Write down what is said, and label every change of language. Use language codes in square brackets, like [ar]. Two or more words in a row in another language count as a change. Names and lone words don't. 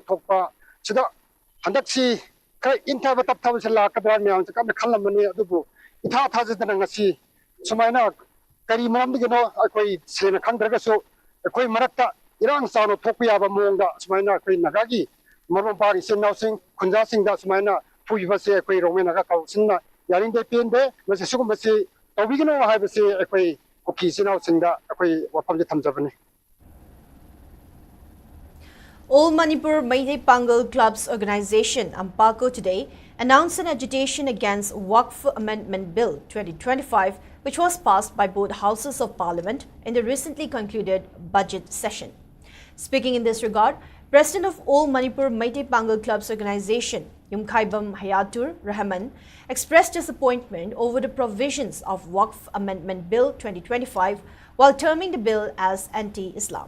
[mni] ꯊꯣꯛꯄ ꯁꯤꯗ ꯍꯟꯗꯛꯁꯤ ꯈꯔ ꯏꯟꯊꯕ ꯇꯞꯊꯕꯁꯤ ꯂꯥꯛꯀꯗ꯭ꯔꯥ ꯃꯌꯥꯝꯁꯦ ꯀꯟꯅ ꯈꯜꯂꯝꯕꯅꯤ ꯑꯗꯨꯕꯨ ꯏꯊꯥ ꯊꯥꯖꯗꯅ ꯉꯁꯤ ꯁꯨꯃꯥꯏꯅ ꯀꯔꯤ ꯃꯔꯝꯗꯒꯤꯅꯣ ꯑꯩꯈꯣꯏ ꯁꯦꯡꯅ ꯈꯪꯗ꯭ꯔꯒꯁꯨ ꯑꯩꯈꯣꯏ ꯃꯔꯛꯇ ꯏꯔꯥꯡ ꯆꯥꯎꯅ ꯊꯣꯛꯄ ꯌꯥꯕ ꯃꯑꯣꯡꯗ ꯁꯨꯃꯥꯏꯅ ꯑꯩꯈꯣꯏ ꯅꯥꯒꯥꯒꯤ ꯃꯔꯨꯞ ꯃꯄꯥꯡ ꯏꯆꯤꯟ ꯏꯅꯥꯎꯁꯤꯡ ꯈꯨꯟꯖꯥꯁꯤꯡꯗ ꯁꯨꯃꯥꯏꯅ ꯐꯨꯈꯤꯕꯁꯦ ꯑꯩꯈꯣই ꯔꯣꯡꯃꯩ ꯅꯥꯒꯥ ꯀꯥꯎꯟꯁꯤꯜꯅ ꯌꯥꯅꯤꯡꯗꯦ ꯄꯦꯟꯗꯦ ꯃꯁꯤ ꯁꯤꯒꯨꯝꯕꯁꯤ ꯇꯧꯕꯤꯒꯅꯨ ꯍꯥꯏꯕꯁꯤ ꯑꯩꯈꯣꯏ ꯀꯨꯀꯤ ꯏꯆꯤꯟ ꯏꯅꯥꯎꯁꯤꯡꯗ ꯑꯩꯈꯣꯏ ꯋꯥꯐꯝꯁꯦ ꯊꯝꯖꯕꯅꯤ. [en] All Manipur Meitei Pangal Clubs Organization Ampalco today announced an agitation against Waqf Amendment Bill 2025, which was passed by both houses of parliament in the recently concluded budget session. Speaking in this regard, President of All Manipur Meitei Pangal Clubs Organization Yumkhaibam Hayatur Rahman expressed disappointment over the provisions of Waqf Amendment Bill 2025 while terming the bill as anti-Islam.